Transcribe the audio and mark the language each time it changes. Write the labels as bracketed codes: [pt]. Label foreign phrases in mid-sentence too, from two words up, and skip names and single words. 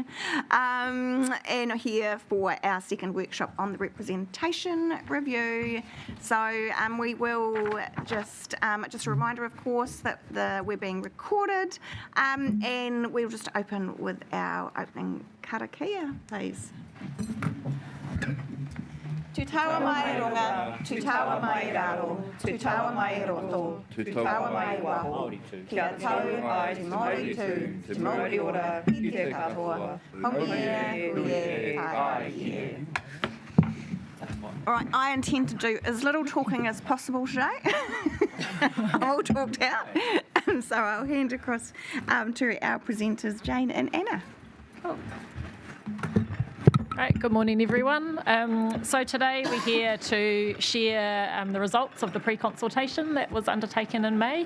[en] And here for our second workshop on the representation review. So we will just a reminder, of course, that we're being recorded, and we'll just open with our opening karakia, please. [mi] Te taua mai runga, te taua mai raro, te taua mai roto, te taua mai waho, kia tau ai te Māori tū, te Māori ora, ki te katoa, hongia, huie, tai. [en] All right, I intend to do as little talking as possible today. I'm all talked out, so I'll hand across to our presenters, Jane and Anna. Cool. Right, good morning everyone. So today we're here to share the results of the pre-consultation that was undertaken in May.